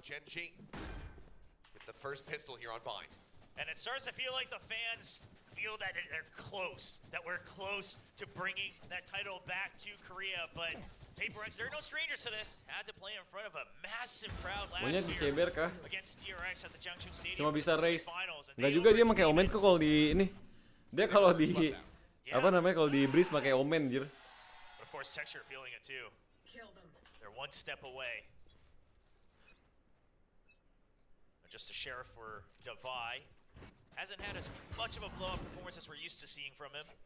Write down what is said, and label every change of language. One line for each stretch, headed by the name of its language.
English: Genji with the first pistol here on Bind. And it starts to feel like the fans feel that they're close, that we're close to bringing that title back to Korea, but Paper Rex, they're no strangers to this. Had to play in front of a massive crowd last year against TRX at the Junction Stadium.
Indonesian: Cuma bisa race.
English: Finals.
Indonesian: Nggak juga dia pakai omen kok kalau di ini. Dia kalau di apa namanya kalau di breeze pakai omen jir.
English: But of course Texture feeling it too. They're one step away. Just a sheriff for Devi. Hasn't had as much of a blow-up performance as we're used to seeing from him.